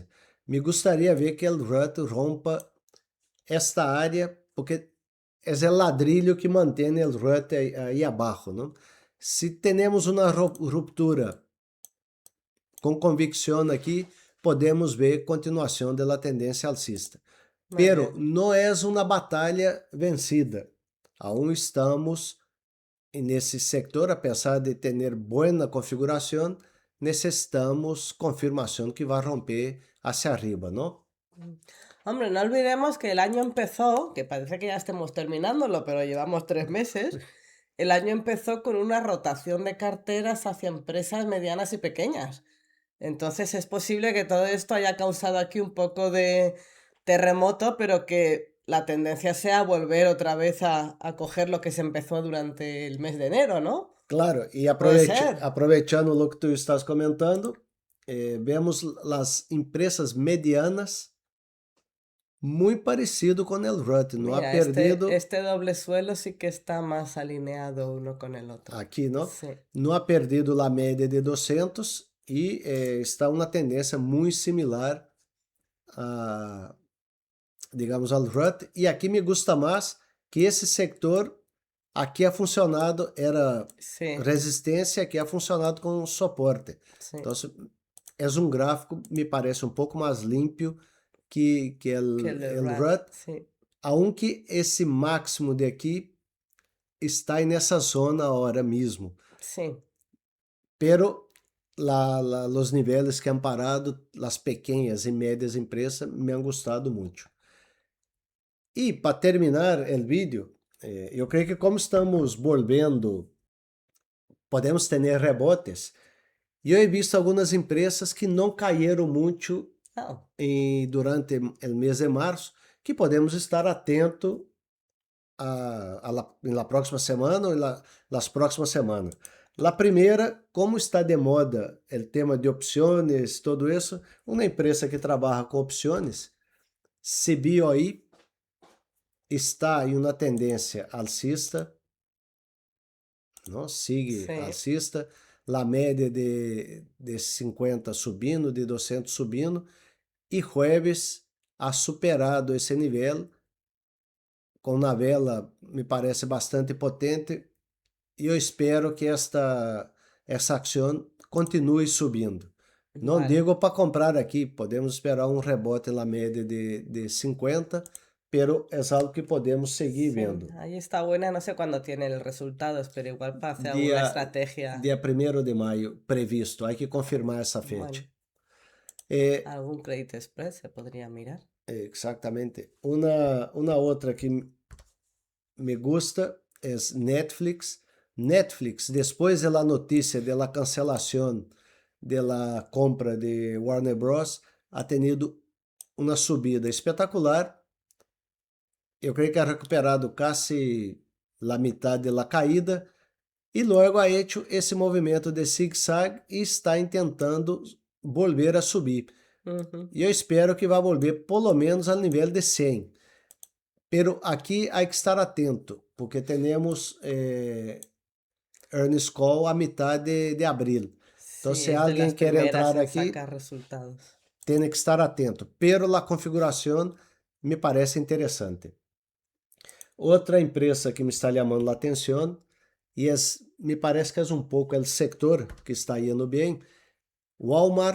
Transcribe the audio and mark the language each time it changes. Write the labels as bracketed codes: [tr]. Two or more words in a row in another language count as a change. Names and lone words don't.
[pt] Me gostaria ver que o RUT rompa esta área, porque é o ladrilho que mantém o RUT aí abaixo, não? Se temos uma ruptura com convicção aqui, podemos ver continuação da tendência alcista. [es] Muy Pero bien. [pt] não é uma batalha vencida. Aún estamos nesse sector, apesar de ter boa configuração, necessitamos confirmação que vai romper [es] hacia arriba, [pt] não? [es] Hombre, no olvidemos que el año empezó, que parece que ya estemos terminándolo, pero llevamos 3 meses. El año empezó con una rotación de carteras hacia empresas medianas y pequeñas. Entonces es posible que todo esto haya causado aquí un poco de terremoto, pero que la tendencia sea volver otra vez a coger lo que se empezó durante el mes de enero, ¿no? [pt] Claro, e [es] Puede ser. [pt] aproveitando o que tu estás comentando, vemos as empresas medianas muito parecido com o RUT, não ha [es] Mira, [pt] perdido [es] este doble suelo sí que está más alineado uno con el otro. [pt] aqui, não? [es] Sí. [pt] Não ha perdido a média de 200 e está uma tendência muito similar digamos, ao RUT. E aqui [es] me gusta [pt] mais que esse sector Aqui ha funcionado, era [es] Sí, [pt] resistência, aqui ha funcionado com suporte. [es] sí. [pt] Então, é um gráfico, me parece um pouco mais limpo que [es] Que el de el Rat, RUT, sí, [pt] aunque esse máximo de aqui está nessa zona agora mesmo. [es] sí, Pero los niveles que han parado, las pequeñas e médias empresas, me han [pt] gostado muito. E para terminar o vídeo, eu creio que como estamos volvendo, podemos ter rebotes. E eu he visto algumas empresas que não caíram muito oh, durante o mês de março, que podemos estar atento na próxima semana ou nas próximas semanas. La primeira, como está de moda o tema de opções, todo isso, uma empresa que trabalha com opções, CBOI, está em uma tendência alcista, não? [es] Sigue sí, [pt] alcista, la média de 50 subindo, de 200 subindo, e jueves ha superado esse nível com uma vela, me parece bastante potente, e eu espero que essa ação continue subindo. Não [es] vale. [pt] digo para comprar aqui, podemos esperar um rebote na média de 50, pero é algo que podemos seguir [es] Sí, [pt] vendo. [es] ahí está buena, no sé cuándo tiene los resultados, pero igual para hacer alguna [pt] Dia, [es] estrategia, [pt] dia 1º de maio, previsto, há que confirmar essa fecha. [es] bueno, [pt] É, [es] algún [en] credit spread [es] se podría mirar. [pt] exatamente. Uma outra que [es] me gusta [pt] é Netflix. Netflix, depois da notícia da cancelação da compra de Warner Bros., [es] ha tenido [pt] uma subida espetacular. Eu creio que ha recuperado quase a metade da caída e logo [es] ha hecho [pt] esse movimento de zig-zag e está tentando [es] volver a subir. Ujú, [pt] E eu espero que vá volver pelo menos ao nível de 100. Pero aqui há que estar atento, porque temos [en] earnings call [pt] a metade de abril. Então, [es] sí, [pt] se [es] es de [pt] alguém [es] las [pt] quer [es] primeras [pt] entrar [es] en [pt] aqui, [es] sacar resultados. [pt] tem que estar atento. Pero a configuração me parece interessante. Outra empresa que me está chamando a atenção, e me parece que é um pouco o sector que está indo bem, Walmart.